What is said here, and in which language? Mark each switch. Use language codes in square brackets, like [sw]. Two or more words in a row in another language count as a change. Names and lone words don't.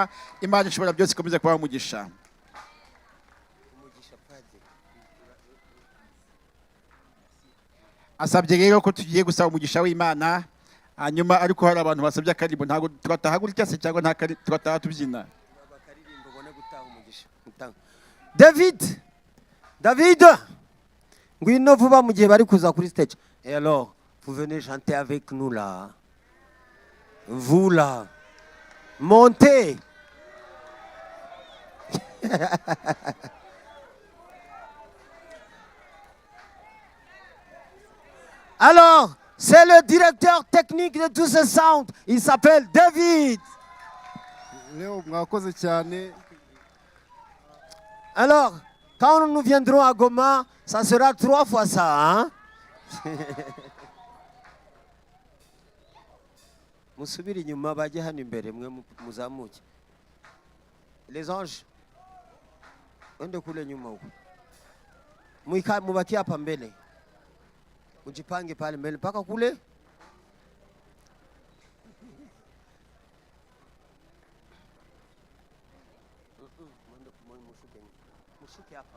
[rw] Imana ishobora byose ikomeze kubaha umugisha. Asabye rero ko tugiye gusaba umugisha w'Imana hanyuma ariko hari abantu basabye akaririmbo ntago turataha gutya se cyangwa nta turataha tubyina. David, Ngwino vuba mu gihe bari kuza kuri stage. [fr] Et alors, vous venez chanter avec nous là. Vous là. Montez. Alors, c'est le directeur technique de tout ce sound. Il s'appelle David. [rw] Leo mwakoze cyane. [fr] Alors, quand nous viendrons à Goma, ça sera 3 fois ça, hein? [sw] Musubiri nyuma [rw] bajye hano imbere mwe muzamuke. [fr] Les anges. [sw] Wende kule nyuma huko. Mubaki hapa mbele. Ujipange pale mbele mpaka kule. Mushuke hapa.